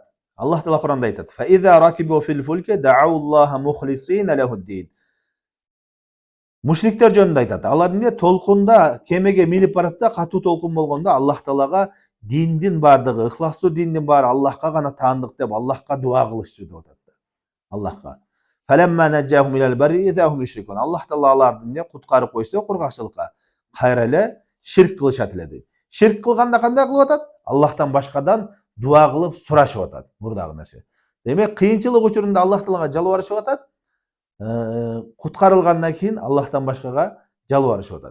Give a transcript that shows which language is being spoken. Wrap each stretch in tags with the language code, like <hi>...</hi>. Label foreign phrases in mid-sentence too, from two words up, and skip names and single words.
<ky>Аллах Таала Куранда айтат:</ky> <ar>"فإذا ركبوا في الفلك دعوا الله مخلصين له الدين."</ar> <ky>Мушриктер жөнүндө айтат. Алар эмне? Толкунда кемеге минип баратса, катуу толкун болгондо Аллах Таалага диндин бардыгы, ыхластуу диндин баары Аллахка гана таандык деп Аллахка дуа кылышчу деп атат. Аллахка.</ky> <ar>فلما نجاهم إلى البر إذا هم يشركون.</ar> <ky>Аллах Таала аларды эмне? Куткарып койсо кургакчылыкка, кайра эле ширк кылышат эле дейт. Ширк кылганда кандай кылып атат? Аллахтан башкадан дуа кылып сурашып атат. Мурдагы нерсе. Демек кыйынчылык учурунда Аллах Таалага жалбарышып атат. Куткарылгандан кийин Аллахтан башкага жалбарышып атат.</ky>